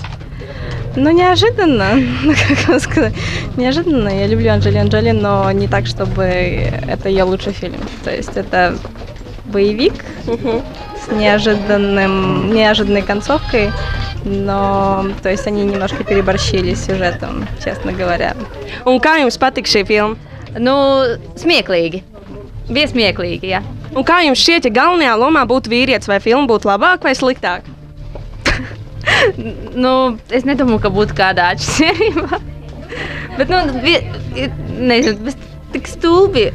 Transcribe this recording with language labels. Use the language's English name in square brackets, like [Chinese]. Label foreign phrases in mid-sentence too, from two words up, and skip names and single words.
[Russian] Ну, неожиданно, как вам сказать, неожиданно. Я люблю Анджелину Джоли, но не так, чтобы это ее лучший фильм. То есть это боевик с неожиданной концовкой, но то есть они немножко переборщили с сюжетом, честно говоря. [Latvian] Un kā jums patika šī filma? Nu, smieklīgi. Bija smieklīgi, jā. Un kā jums šķiet, ja galvenajā lomā būtu vīrietis, vai filma būtu labāka vai sliktāka? Nu, es nedomāju, ka būtu kādā atšķirība. Bet, nezinu, bet tik stulbi.